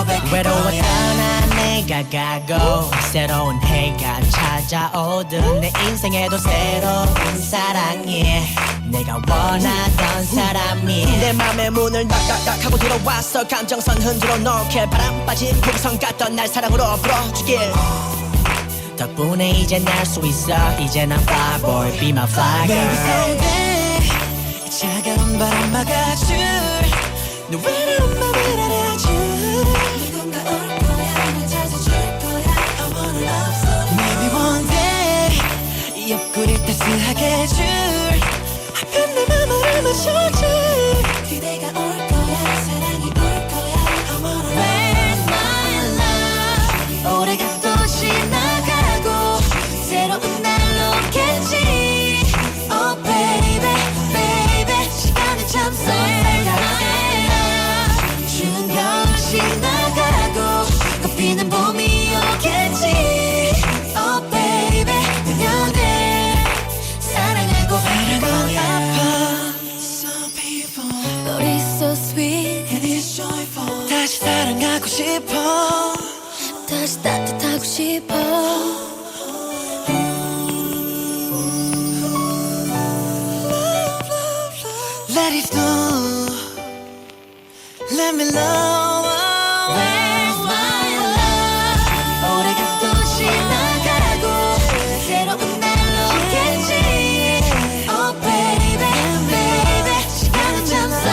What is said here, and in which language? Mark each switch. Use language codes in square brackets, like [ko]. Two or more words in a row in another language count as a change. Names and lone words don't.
[ko] 외로웠던 내가 가고 새로운 해가 찾아오듯 내 인생에도 새로운 사랑이 내가 원하던 사람이 내 맘의 문을 낙낙낙 하고 들어왔어 감정선 흔들어 놓게 바람 빠진 풍선 같던 날 사랑으로 불어주길 덕분에 이제 날 수 있어 이제 난 [en] fly boy be my fly girl [ko] 내 차가운 바람 막아줄 너 외로운 맘을 알아줄 누군가 올 거야 날 찾아줄 거야 [en] I wanna love story Maybe one day [ko] 옆구리 따스하게 줄 아픈 내 맘을 맞춰줄 그대가 올 거야 사랑이 올 거야 [en] I wanna Where's my love [ko] 오래가 또 지나가고 새로운 날로 오겠지 [en] Oh baby baby [ko] 시간을 참 추운 겨울 지나가고 꽃피는 봄이 오겠지 [en] Oh baby [ko] 그녀를 사랑할 고백을 아파 [en] Some people But it's so sweet And it's joyful [ko] 다시 사랑하고 싶어 다시 따뜻하고 싶어 [en] Let it snow Let me know Where's my love [ko] 오래가 또 지나가고 새로운 날로 오겠지 [en] Oh baby baby [ko] 시간은 참